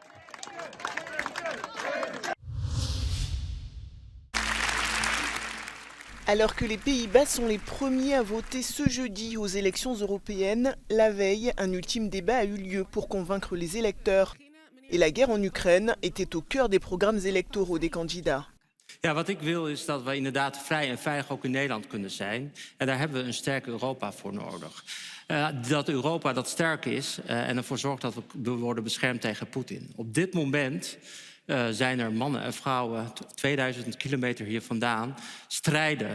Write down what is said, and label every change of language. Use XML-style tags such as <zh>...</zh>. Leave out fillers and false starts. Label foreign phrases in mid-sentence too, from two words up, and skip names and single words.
<fr>Alors que les Pays-Bas sont les premiers à voter ce jeudi aux élections européennes, la veille, un ultime débat a eu lieu pour convaincre les électeurs. Et la guerre en Ukraine était au cœur des programmes électoraux des candidats.</fr> <nl>Ja, wat ik wil is dat we inderdaad vrij en veilig ook in Nederland kunnen zijn. En daar hebben we een sterk Europa voor nodig. Dat Europa dat sterk is en ervoor zorgt dat we worden beschermd tegen Poetin. Op dit moment zijn er mannen en vrouwen 2000 kilometer hier vandaan strijden.</nl>